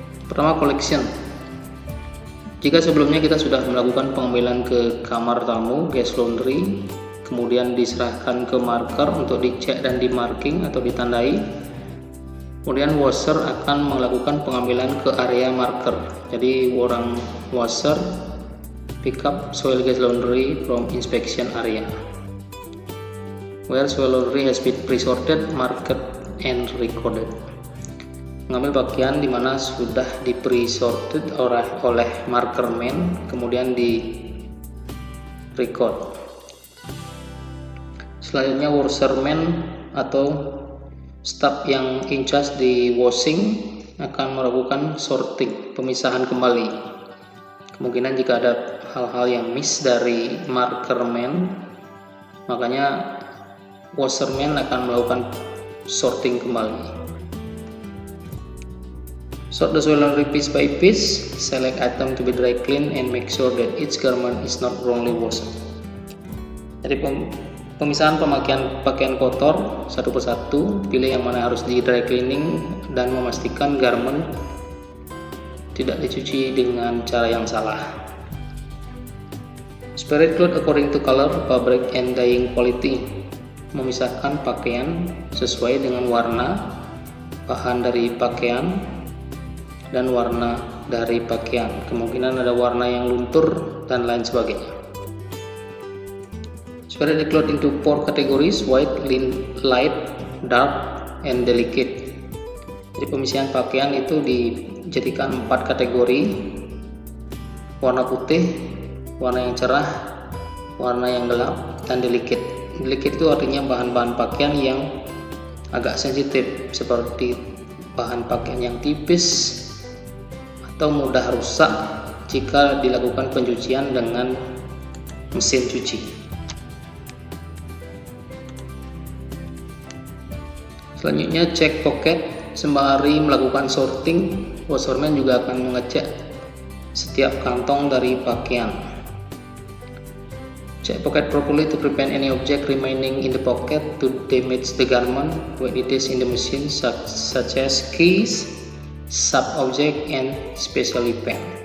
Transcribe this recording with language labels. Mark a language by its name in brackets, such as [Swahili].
[Indonesian] Pertama, collection. Jika sebelumnya kita sudah melakukan pengambilan ke kamar tamu gas laundry, kemudian diserahkan ke marker untuk dicek dan dimarking atau ditandai, kemudian washer akan melakukan pengambilan ke area marker. Jadi orang [English] washer pick up soil gas laundry from inspection area, where soil laundry has been pre-sorted, marked, and recorded. [Indonesian] Mengambil pakaian di mana sudah di pre-sorted oleh markerman, kemudian di record. Selanjutnya washerman atau staff yang in charge di washing akan melakukan sorting, pemisahan kembali. Kemungkinan jika ada hal-hal yang miss dari markerman, makanya washerman akan melakukan sorting kembali. [English] Sort the soil laundry piece by piece, select item to be dry clean and make sure that each garment is not wrongly washed. [Indonesian] Jadi pemisahan pemakaian pakaian kotor satu persatu, pilih yang mana harus di dry cleaning dan memastikan garment tidak dicuci dengan cara yang salah. [English] Separate cloth according to color, fabric, and dyeing quality, [Indonesian] memisahkan pakaian sesuai dengan warna, bahan dari pakaian, dan warna dari pakaian. Kemungkinan ada warna yang luntur dan lain sebagainya. [English] Separate the cloth into 4 categories: white, light, dark, and delicate. [Indonesian] Jadi pemisahan pakaian itu dijadikan 4 kategori: warna putih, warna yang cerah, warna yang gelap, dan delicate. Delicate itu artinya bahan-bahan pakaian yang agak sensitif, seperti bahan pakaian yang tipis atau mudah rusak jika dilakukan pencucian dengan mesin cuci. Selanjutnya cek pocket. Sembari melakukan sorting, washerman juga akan mengecek setiap kantong dari pakaian. [English] Check pocket properly to prevent any object remaining in the pocket to damage the garment when it is in the machine, such as keys, sub object, and especially pen.